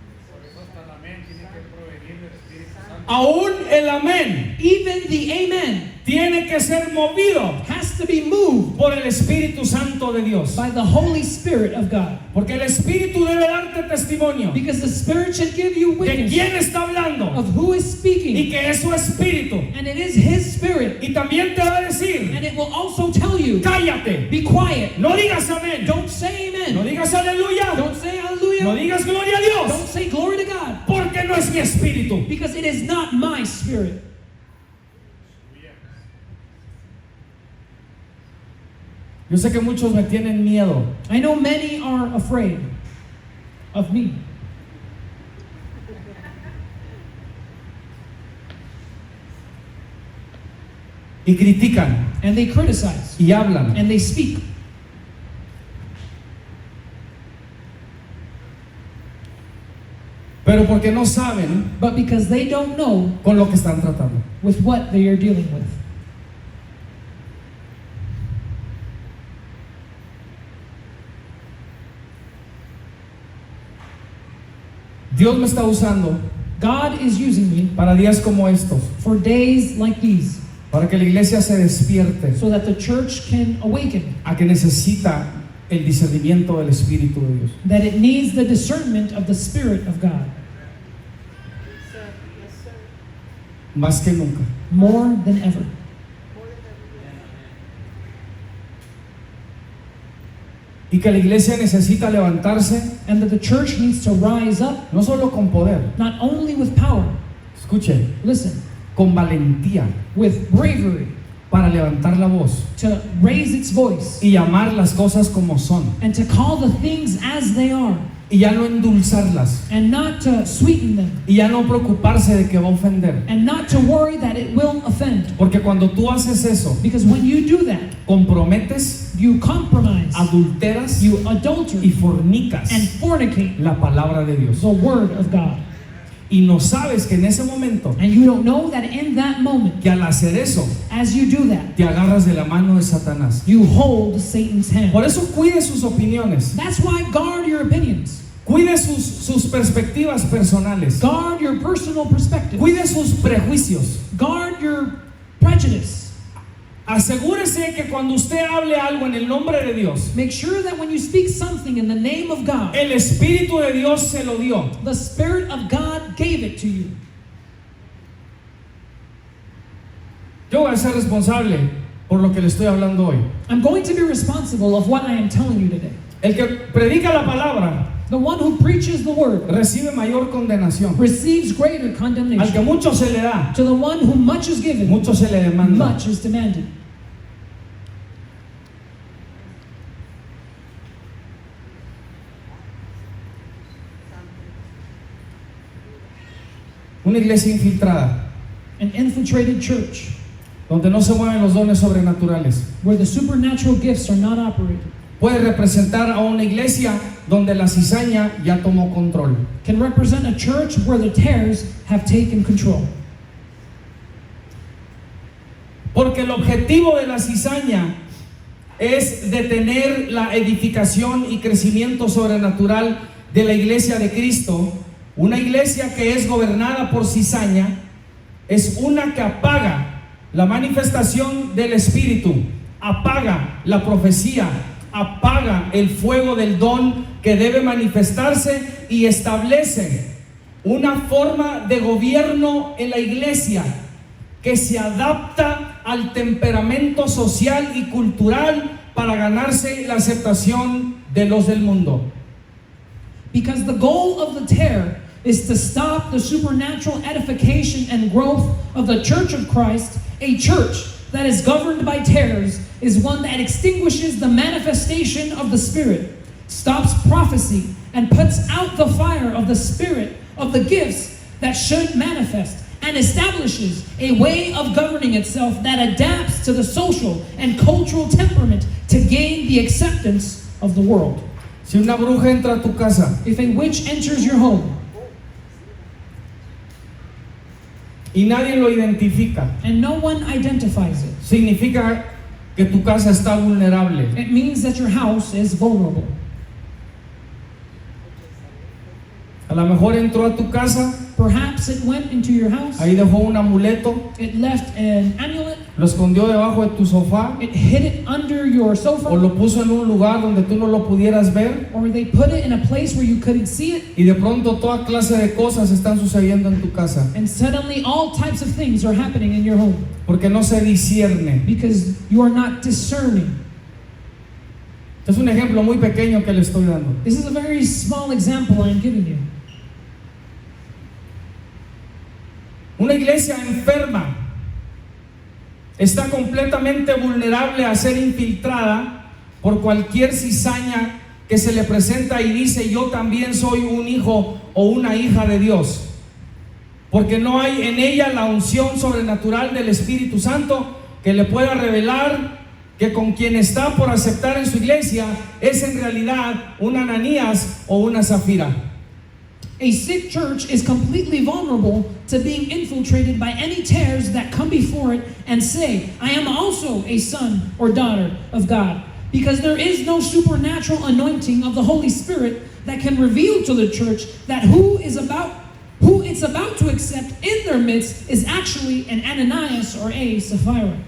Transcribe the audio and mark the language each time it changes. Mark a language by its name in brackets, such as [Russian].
[Spanish] Por eso hasta el amén tiene que provenir del Espíritu Santo. Aún el amén [English] Even the amen [Spanish] tiene que ser movido [English] has to be moved [Spanish] por el Espíritu Santo de Dios. [English] by the Holy Spirit of God. [Spanish] Porque el Espíritu debe darte testimonio [English] Because the Spirit should give you [Spanish] de [English] witness [Spanish] quién está hablando [English] of who is [Spanish] y [English] speaking. [Spanish] que es su Espíritu. [English] And it is His Spirit. [Spanish] Y también te va a decir, [English] And it will also tell you, [Spanish] cállate, [English] be quiet. [Spanish] no digas amén, [English] Don't say [Spanish] no [English] amen. [Spanish] digas aleluya, [English] Don't say [Spanish] no [English] hallelujah. [Spanish] digas gloria a Dios, [English] Don't say glory to God. [Spanish] porque no es mi espíritu. [English] Because it is not my spirit. [Spanish] Yo sé que muchos me tienen miedo, [English] I know many are afraid of me. [Spanish] y critican [English] And they criticize. [Spanish] y hablan, [English] And they speak. [Spanish] pero porque no saben [English] But because they don't know [Spanish] con lo que están tratando. [English] with what they are dealing with. [Spanish] Dios me está usando [English] God is using me [Spanish] para días como estos, [English] for days like these [Spanish] para que la iglesia se despierte [English] so that the church can awaken [Spanish] a que necesita el discernimiento del Espíritu de Dios. [English] that it needs the discernment of the Spirit of God Yes, sir. Yes, sir. [Spanish] Más que nunca. [English] more than ever. More than ever. [Spanish] Y que la iglesia necesita levantarse [English] And that the church needs to rise up [Spanish] no solo con poder, [English] not only with power, [Spanish] escuche, [English] listen, [Spanish] con valentía [English] with bravery [Spanish] para levantar la voz [English] to raise its voice [Spanish] y llamar las cosas como son [English] and to call the things as they are [Spanish] y ya no endulzarlas [English] and not to sweeten them [Spanish] y ya no preocuparse de que va a ofender. [English] and not to worry that it will offend. [Spanish] Porque cuando tú haces eso, [English] Because when you do that, [Spanish] comprometes, [English] you compromise, [Spanish] adulteras [English] you [Spanish] y [English] adulterate [Spanish] fornicas [English] and fornicate [Spanish] la palabra de Dios. [English] the word of God. [Spanish] Y no sabes que en ese momento, [English] And you don't know that in that moment, [Spanish] que al hacer eso, [English] as you do that, [Spanish] te agarras de la mano de Satanás. [English] you hold Satan's hand. [Spanish] Por eso cuide sus opiniones, [English] That's why guard your opinions. [Spanish] cuide sus perspectivas personales, [English] Guard your personal perspective. [Spanish] cuide sus prejuicios. [English] Guard your prejudice. [Spanish] Asegúrese que cuando usted hable algo en el nombre de Dios, [English] Make sure that when you speak something in the name of God, [Spanish] el Espíritu de Dios se lo dio. [English] the Spirit of God gave it to you. [Spanish] Yo voy a ser responsable por lo que le estoy hablando hoy. [English] I'm going to be responsible of what I am telling you today. [Spanish] El que predica la palabra [English] The one who preaches the word [Spanish] recibe mayor condenación. [English] receives greater [Spanish] Al que [English] condemnation. [Spanish] mucho se le da, [English] To the one whom much is given, [Spanish] mucho se le demanda. [English] much is demanded. [Spanish] Una iglesia infiltrada, [English] An infiltrated church [Spanish] donde no se mueven los dones sobrenaturales, [English] where the supernatural gifts are not operated [Spanish] puede representar a una iglesia donde la cizaña ya tomó control. [English] can represent a church where the tares have taken control. [Spanish] Porque el objetivo de la cizaña es detener la edificación y crecimiento sobrenatural de la iglesia de Cristo. Una iglesia que es gobernada por cizaña es una que apaga la manifestación del Espíritu, apaga la profecía, apaga el fuego del don que debe manifestarse y establece una forma de gobierno en la iglesia que se adapta al temperamento social y cultural para ganarse la aceptación de los del mundo. [English] Because the goal of the tare is to stop the supernatural edification and growth of the church of Christ, a church that is governed by tares is one that extinguishes the manifestation of the Spirit, stops prophecy, and puts out the fire of the Spirit of the gifts that should manifest, and establishes a way of governing itself that adapts to the social and cultural temperament to gain the acceptance of the world. [Spanish] Si una bruja entra a tu casa [English] If a witch enters your home [Spanish] y nadie lo identifica, [English] and no one identifies it, [Spanish] significa que tu casa está vulnerable. [English] it means that your house is vulnerable. [Spanish] A lo mejor entró a tu casa, [English] Perhaps it went into your house, [Spanish] ahí dejó un amuleto, [English] it left an amulet, [Spanish] lo escondió debajo de tu sofá [English] it hid it under your [Spanish] o [English] sofa, [Spanish] lo puso en un lugar donde tú no lo pudieras ver [English] or they put it in a place where you couldn't see it, [Spanish] y de pronto toda clase de cosas están sucediendo en tu casa [English] and suddenly all types of things are happening in your home [Spanish] porque no se discierne. [English] because you are not discerning. [Spanish] Es un ejemplo muy pequeño que le estoy dando. [English] This is a very small example I'm giving you. [Spanish] Una iglesia enferma está completamente vulnerable a ser infiltrada por cualquier cizaña que se le presenta y dice: yo también soy un hijo o una hija de Dios, porque no hay en ella la unción sobrenatural del Espíritu Santo que le pueda revelar que con quien está por aceptar en su iglesia es en realidad un Ananías o una Zafira. [English] A sick church is completely vulnerable to being infiltrated by any tares that come before it and say, I am also a son or daughter of God. Because there is no supernatural anointing of the Holy Spirit that can reveal to the church that who it's about to accept in their midst is actually an Ananias or a Sapphira.